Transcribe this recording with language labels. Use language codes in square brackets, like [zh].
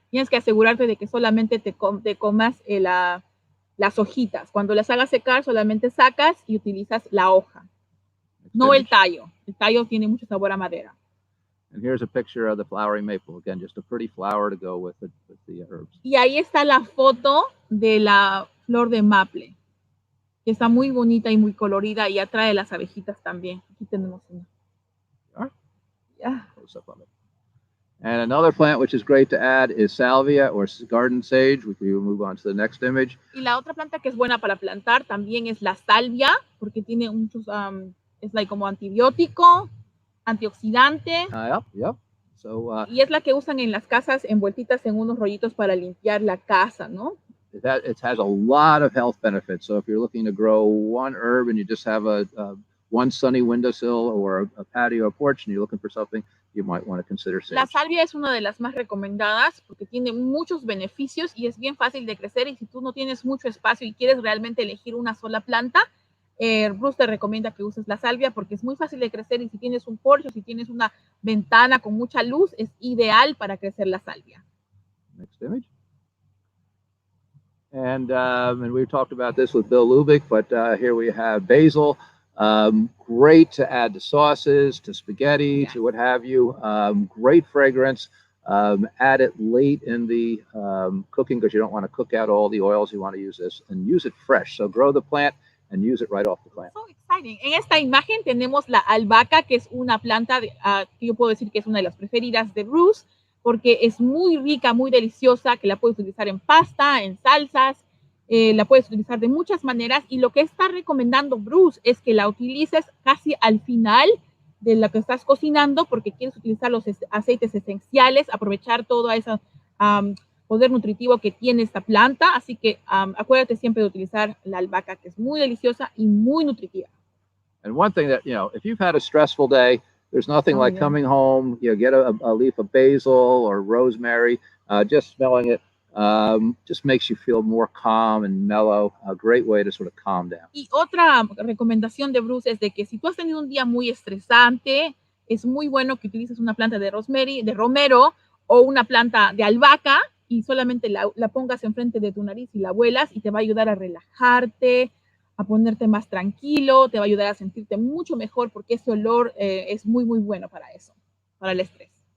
[es] Tienes que asegurarte de que solamente te comas las hojitas. Cuando las hagas secar, solamente sacas y utilizas la hoja, no el tallo. El tallo tiene mucho sabor a madera. [en] And here's a picture of the flowery maple. Again, just a pretty flower to go with the herbs. [es] Y ahí está la foto de la flor de maple, que está muy bonita y muy colorida y atrae las abejitas también. Aquí tenemos una. [en] All right. Yeah. Close up on it. And another plant which is great to add is salvia or garden sage. We can move on to the next image. [es] Y la otra planta que es buena para plantar también es la salvia, porque tiene muchos, es like como antibiótico, antioxidante. [en] Yep. So, [es] y es la que usan en las casas envueltitas en unos rollitos para limpiar la casa, ¿no? [en] it has a lot of health benefits. So if you're looking to grow one herb and you just have one sunny windowsill or a patio or porch and you're looking for something, you might want to consider sage. [es] La salvia es una de las más recomendadas porque tiene muchos beneficios y es bien fácil de crecer, y si tú no tienes mucho espacio y quieres realmente elegir una sola planta, Bruce te recomienda que uses la salvia porque es muy fácil de crecer, y si tienes un porche, si tienes una ventana con mucha luz, es ideal para crecer la salvia. [en] Next image. And we talked about this with Bill Lubick, but here we have basil. Great to add to sauces, to spaghetti, to what have you. Great fragrance. Add it late in the cooking because you don't want to cook out all the oils. You want to use this and use it fresh. So grow the plant and use it right off the plant. So exciting. [es] En esta imagen tenemos la albahaca, que es una planta que yo puedo decir que es una de las preferidas de Bruce, porque es muy rica, muy deliciosa, que la puedes utilizar en pasta, en salsas, la puedes utilizar de muchas maneras, y lo que está recomendando Bruce es que la utilices casi al final de lo que estás cocinando, porque quieres utilizar los aceites esenciales, aprovechar todo ese poder nutritivo que tiene esta planta, así que acuérdate siempre de utilizar la albahaca, que es muy deliciosa y muy nutritiva. [en] And one thing that, if you've had a stressful day, there's nothing like coming home, get a leaf of basil or rosemary, just smelling it, just makes you feel more calm and mellow. A great way to sort of calm down. [es] Y otra recomendación de Bruce es de que si tú has tenido un día muy estresante, es muy bueno que utilices una planta de romero o una planta de albahaca y solamente la pongas enfrente de tu nariz y la huelas, y te va a ayudar a relajarte, a ponerte más tranquilo, te va a ayudar a sentirte mucho mejor, porque ese olor es muy, muy bueno para eso, para el estrés.